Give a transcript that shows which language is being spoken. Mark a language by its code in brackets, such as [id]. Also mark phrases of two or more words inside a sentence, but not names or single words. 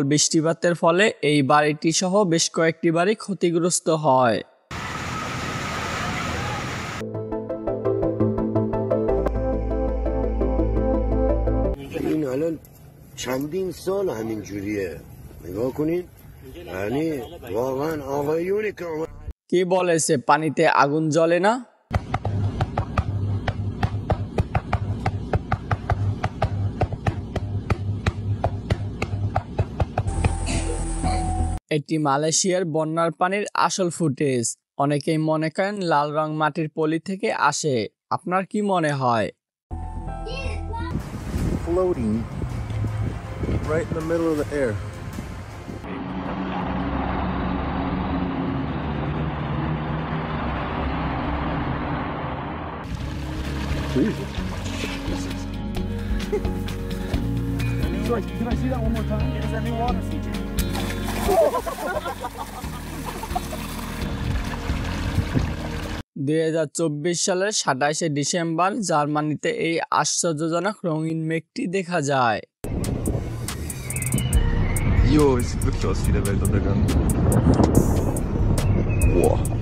[bn] বৃষ্টিপাতের ফলে এই বাড়িটি সহ বেশ কয়েকটি বাড়ি ক্ষতিগ্রস্ত হয়। [fa] این الان چندین سال همین جوریه نگاه کنین یعنی واقعا آقایونی که [bn] কি বলেছে পানিতে আগুন জ্বলে না? এটি মালয়েশিয়ার বন্যার পানির আসল ফুটেজ। অনেকেই মনে করেন লাল রং মাটির পলি থেকে আসে। আপনার কি মনে হয়? [en] Floating right in the middle of the air. Sorry, can I see that one more time? It's a new water feature. [bn] 2024 সালের 27শে ডিসেম্বর জার্মানিতে এই আশ্চর্যজনক রঙিন মেঘটি দেখা যায়। [de] Jo, es sieht wirklich aus wie der Weltuntergang. Boah.